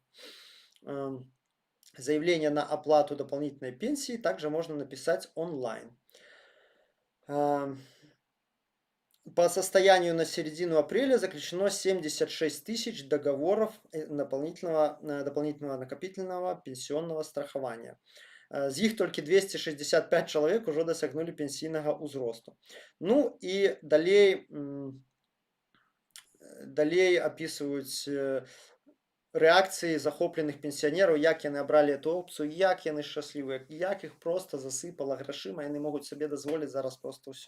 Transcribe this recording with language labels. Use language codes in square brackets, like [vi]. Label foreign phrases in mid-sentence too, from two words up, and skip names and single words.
[ru] Заявление на оплату дополнительной пенсии также можно написать онлайн. По состоянию на середину апреля заключено 76 тысяч договоров дополнительного накопительного пенсионного страхования. [be] З іх толькі 265 чалавек ужо дасягнулі пенсійнага ўзросту. Ну і далей апісваюць рэакцыі захопленых пенсіянераў, як яны абралі эту опцыю, як яны шчаслівыя, як іх проста засыпала грашыма, яны могуць сабе дазволіць зараз проста ўсё.